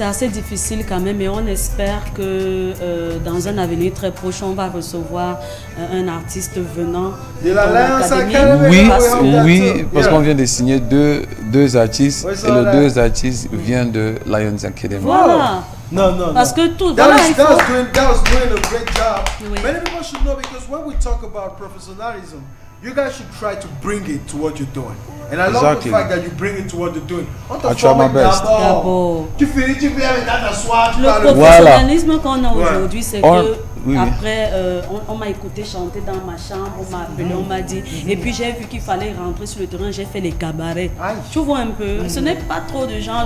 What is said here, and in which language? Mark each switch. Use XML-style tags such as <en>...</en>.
<fr>C'est assez difficile quand même, mais on espère que dans un avenir très proche, on va recevoir un artiste venant de l'académie. Oui, parce qu'on vient de signer deux artistes et les 2 artistes viennent de Lions Academy. Voilà.</fr> <en>No.</en> <fr>Parce que tout...</fr> <en>That was doing a great job. Many people should know because when we talk about professionalism, you guys should try to bring it to what you're doing. And I love the fact that you bring it to what you're doing. I try my best.</en> <fr>Le professionnalisme qu'on a aujourd'hui, c'est que Après, on m'a écouté chanter dans ma chambre, on m'a appelé, on m'a dit. Et puis j'ai vu qu'il fallait rentrer sur le terrain, j'ai fait les cabarets. Tu vois un peu, ce n'est pas trop de gens.</fr>